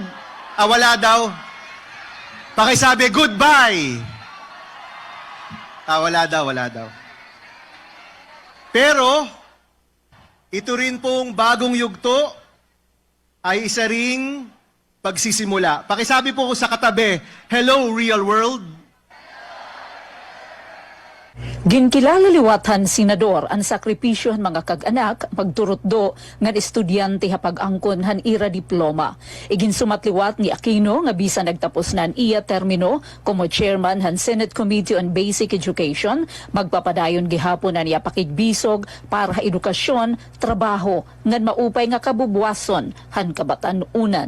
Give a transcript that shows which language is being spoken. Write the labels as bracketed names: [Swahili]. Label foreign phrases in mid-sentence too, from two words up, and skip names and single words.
[Filipino] Wala daw. Pakisabi, goodbye. Wala daw. Pero, ito rin pong bagong yugto ay isa ring pagsisimula. Pakisabi po sa katabi, [English] hello real world. [Waray] Ginkilala liwatan senador ang sakripisyo han mga kag-anak magturutdo nga estudyante hapag angkon han ira diploma. Igin sumatliwat ni Aquino nga bisan nagtapos nan iya termino como chairman han Senate Committee on Basic Education, magpapadayon gihapon na niya pakigbisog para edukasyon, trabaho ngan maupay nga kabubuason han kabatan-unan.